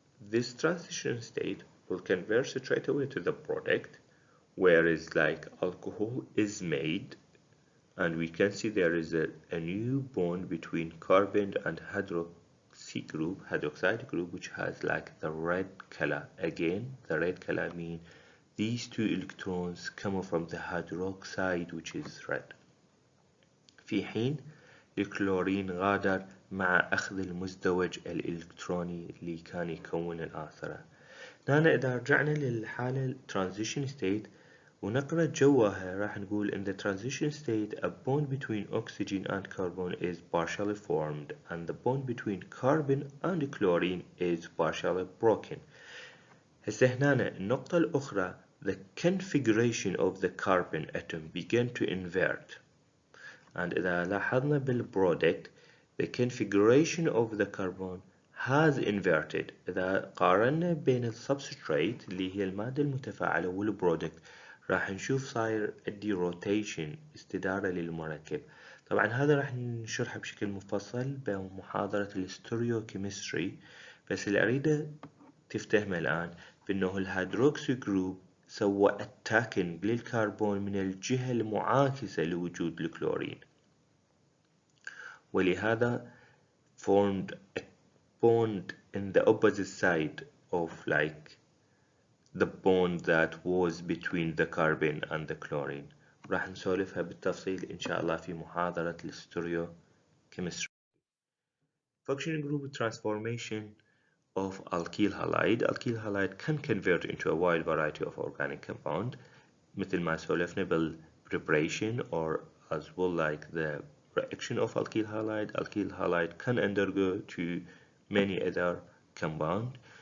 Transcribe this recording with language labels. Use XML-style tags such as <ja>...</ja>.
<en>This transition state will convert straight away to the product, whereas like alcohol is made, and we can see there is a new bond between carbon and hydroxide group, which has like the red color. Again, the red color means these 2 electrons come from the hydroxide, which is red.</en> <ar>في حين الكلورين غادر مع أخذ المزدوج الإلكتروني اللي كان يكون الآثرة. هنا إذا رجعنا للحالة transition state ونقرأ جواها راح نقول</ar> <en>in the transition state a bond between oxygen and carbon is partially formed and the bond between carbon and chlorine is partially broken.</en> <ar>هسه هنا النقطة الأخرى,</ar> <en>the configuration of the carbon atom began to invert, and</en> <ar>إذا لاحظنا</ar> <en>بالproduct the configuration of the carbon has inverted.</en> <ar>إذا قارنا بين السبستريت اللي هي المادة المتفاعلة والبرودكت راح نشوف صاير عندي روتيشن، استدارة للمركب. طبعا هذا راح نشرحه بشكل مفصل بمحاضرة الستيريوكيمستري، بس اللي أريده تفتهمه الآن بأنه الهيدروكسي جروب سوى اتاكينج للكربون من الجهة المعاكسة لوجود الكلورين، ولهذا</ar> <en>formed a bond in the opposite side of like the bond that was between the carbon and the chlorine.</en> <ar>راح نسولفها بالتفصيل إن شاء الله في محاضرة الستيريوكيمستري.</ar> <en>Functional group transformation of alkyl halide. Alkyl halide can convert into a wide variety of organic compound</en> <ar>مثل ما سولفنا</ar> <en>بال preparation or as well like the reaction of alkyl halide. Alkyl halide can undergo to many other compounds.</en>